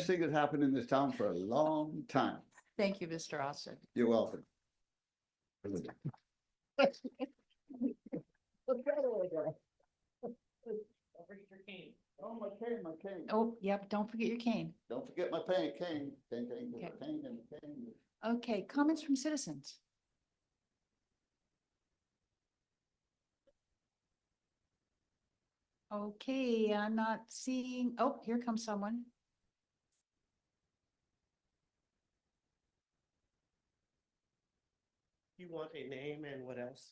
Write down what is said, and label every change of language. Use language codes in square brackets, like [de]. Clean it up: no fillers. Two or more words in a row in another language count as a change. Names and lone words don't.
[en] best thing that happened in this town for a long time. Thank you, Mr. Austin. You're welcome. Oh, my cane, my cane. Oh, yep, don't forget your cane. Don't forget my cane, cane, cane, cane, Okay. cane, and cane. Okay, comments from citizens. Okay, I'm not seeing, oh, here comes someone. You want a name and what else?